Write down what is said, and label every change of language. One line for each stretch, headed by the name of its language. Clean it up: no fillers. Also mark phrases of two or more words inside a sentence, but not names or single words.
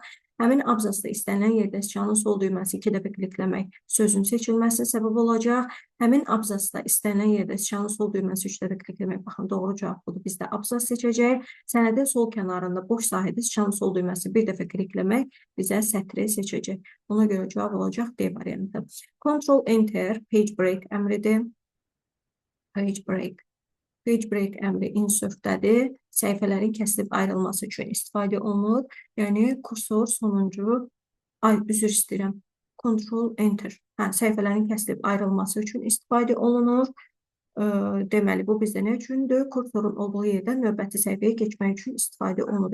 Azerbaijani: Həmin abzasda istənilən yerdə sıçanın sol düyməsi 2 dəfə klikləmək sözün seçilməsinə səbəb olacaq. Həmin abzasda istənilən yerdə sıçanın sol düyməsi 3 dəfə klikləmək, baxın, doğru cavab budur. Bizdə abzas seçəcək. Sənədin sol kənarında boş sahədə sıçanın sol düyməsi bir dəfə klikləmək bizə sətri seçəcək. Ona görə cavab olacaq D variantı.
English: Control Enter page break əmridir. Page break
Azerbaijani: əmri insertdədir. Səhifələrin kəsilib ayrılması üçün istifadə olunur. Yəni, kursor sonuncu, üzr istəyirəm,
English: Control Enter.
Azerbaijani: Səhifələrin kəsilib ayrılması üçün istifadə olunur. Deməli, bu bizdə nə üçündür? Kursorun olduğu yerdən növbəti səhifəyə keçmək üçün istifadə olunur.